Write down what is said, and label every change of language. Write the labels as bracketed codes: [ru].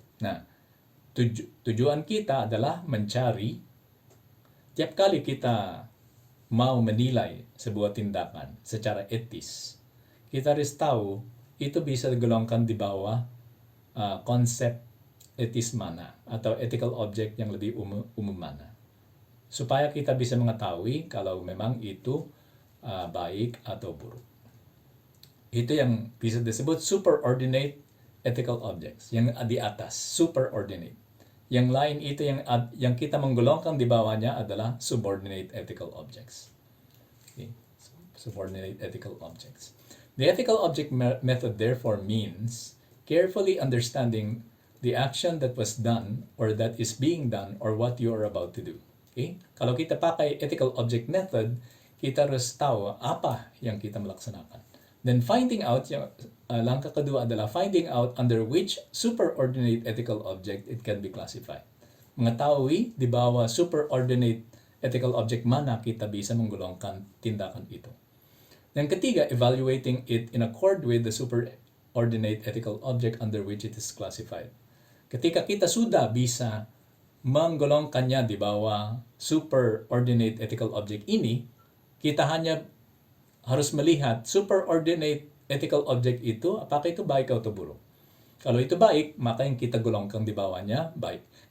[id] Nah, tujuan kita adalah mencari, tiap kali kita mau menilai sebuah tindakan secara etis, kita harus tahu itu bisa digolongkan di bawah konsep etis mana atau ethical object yang lebih umum mana, supaya kita bisa mengetahui kalau memang itu baik atau buruk. Itu yang bisa disebut superordinate ethical objects, yang di atas, superordinate. Yang lain itu yang kita menggolongkan di bawahnya adalah subordinate ethical objects. Subordinate ethical objects. [en] The ethical object method therefore means carefully understanding the action that was done or that is being done or what you are about to do. [id] Kalau kita pakai ethical object method, kita harus tahu apa yang kita melaksanakan. [en] Then finding out, [id] langkah kedua adalah [en] finding out under which superordinate ethical object it can be classified. [id] Mengetahui di bawah superordinate ethical object mana kita bisa menggolongkan tindakan itu. Dan ketiga, [en] evaluating it in accord with the superordinate ethical object under which it is classified. [id] Ketika kita sudah bisa menggolongkannya di bawah superordinate ethical object ini, kita hanya harus melihat superordinate ethical object itu, apakah itu baik atau buruk. Kalau itu baik, maka yang kita golongkan di bawahnya baik.